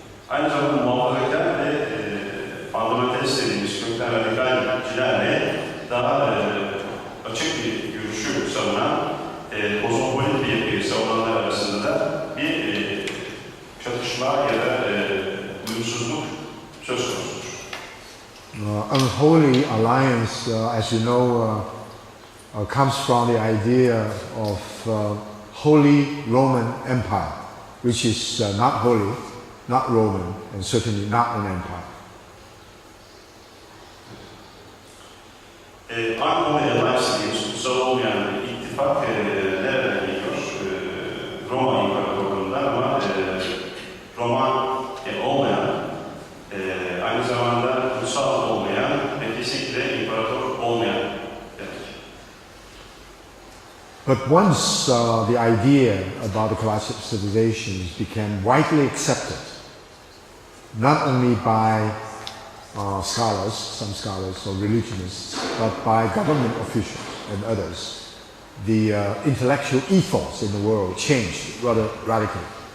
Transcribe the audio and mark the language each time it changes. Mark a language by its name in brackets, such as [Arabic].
[Turkish] Aynı zamanda muhafazakar ve fundamentalist dediğimiz kökten radikalcilerle daha açık bir görüşü savunan kozmopolit bir yapıyı savunanlar arasında da bir çatışma ya da uyumsuzluk söz konusudur. [English] Unholy alliance, as you know, comes from the idea of Holy Roman Empire, which is not holy, not Roman, and certainly not an empire. [Turkish] Unholy alliance dediğimiz kutsal olmayan bir ittifak nereden geliyor? Roma İmparatorluğu'ndan ama Roman olmayan, aynı zamanda kutsal olmayan ve kesinlikle imparator olmayan demek. [English] But once the idea about the classic civilizations became widely accepted, not only by scholars, some scholars or religionists, but by government officials and others, the intellectual ethos in the world changed rather radically.